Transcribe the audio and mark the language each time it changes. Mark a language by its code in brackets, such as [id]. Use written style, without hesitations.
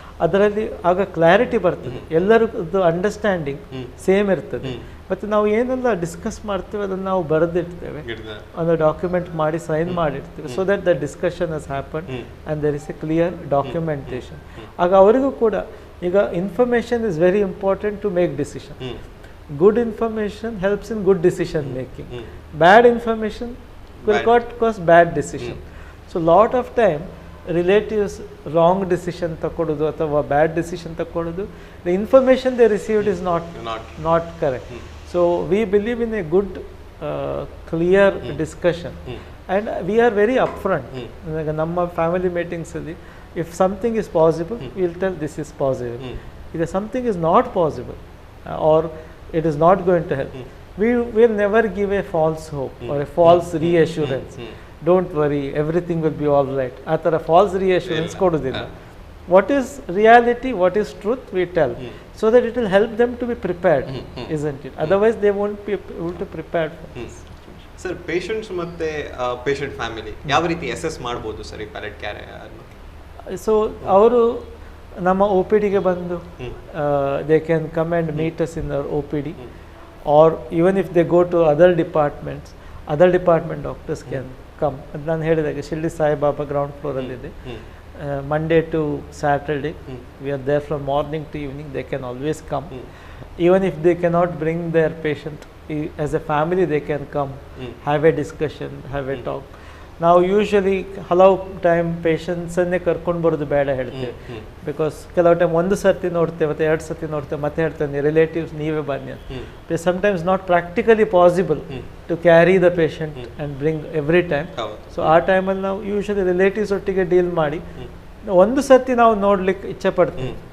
[kn] ಅದರಲ್ಲಿ ಆಗ ಕ್ಲಾರಿಟಿ ಬರ್ತದೆ, ಎಲ್ಲರದ್ದು ಅಂಡರ್ಸ್ಟ್ಯಾಂಡಿಂಗ್ ಸೇಮ್ ಇರ್ತದೆ. ಮತ್ತು ನಾವು ಏನೆಲ್ಲ ಡಿಸ್ಕಸ್ ಮಾಡ್ತೇವೆ ಅದನ್ನು ನಾವು ಬರೆದಿಡ್ತೇವೆ, ಒಂದು ಡಾಕ್ಯುಮೆಂಟ್ ಮಾಡಿ ಸೈನ್ ಮಾಡಿರ್ತೀವಿ. [en] So that the discussion has happen and there is a clear documentation. [kn] ಆಗ ಅವರಿಗೂ ಕೂಡ ಈಗ [en] Information is very important to make decision. Good information helps in good decision making. Bad information will cause bad decision. So lot of time relatives wrong decision [kn] ತಗೊಳ್ಳೋದು ಅಥವಾ [en] bad decision [kn] ತಗೊಳ್ಳೋದು, [en] the information they received is not correct. So we believe in a good clear discussion and we are very upfront. [kn] ನಮ್ಮ family meetings ಅಲ್ಲಿ [en] if something is possible we will tell this is possible. If something is not possible or it is not going to help, we will never give a false hope or a false reassurance. Don't worry, everything will be all right. [kn] ಆ ಥರ false reassurance ಕೊಡೋದಿಲ್ಲ. [en] What is reality, what is truth, we tell, so that it will help them to be prepared, isn't it? Otherwise they won't be able to prepare for this. [kn] Sir, patients ಮತ್ತು patient family ಯಾವ ರೀತಿ assess ಮಾಡ್ಬೋದು sir ಈ palette care? So ಅವರು ನಮ್ಮ O P ಡಿಗೆ ಬಂದು [en] They can come and meet us in our O P D, or even if they go to other department doctors can come. [kn] ಅದು ನಾನು ಹೇಳಿದಾಗೆ Shirdi Saibaba ground ಫ್ಲೋರಲ್ಲಿದೆ, [en] Monday to Saturday. We are there from morning to evening. They can always come. Even if they cannot bring their patient, as a family they can come, have a discussion, have a talk. [kn] ನಾವು usually ಹಲವು time ಪೇಷಂಟ್ಸನ್ನೇ ಕರ್ಕೊಂಡು ಬರೋದು ಬೇಡ ಹೇಳ್ತೇವೆ. Because ಕೆಲವು time ಒಂದು ಸರ್ತಿ ನೋಡ್ತೇವೆ ಮತ್ತು 2 ಸರ್ತಿ ನೋಡ್ತೇವೆ ಮತ್ತೆ ಹೇಳ್ತೇವೆ ರಿಲೇಟಿವ್ಸ್ ನೀವೇ ಬನ್ನಿ ಅಂತ. [en] Sometimes not practically possible to carry the patient and bring every time. [kn] So ಆ ಟೈಮಲ್ಲಿ ನಾವು ಯೂಶ್ವಲಿ ರಿಲೇಟಿವ್ಸ್ ಒಟ್ಟಿಗೆ ಡೀಲ್ ಮಾಡಿ ಒಂದು ಸರ್ತಿ ನಾವು ನೋಡ್ಲಿಕ್ಕೆ ಇಚ್ಛೆ ಪಡ್ತೀವಿ.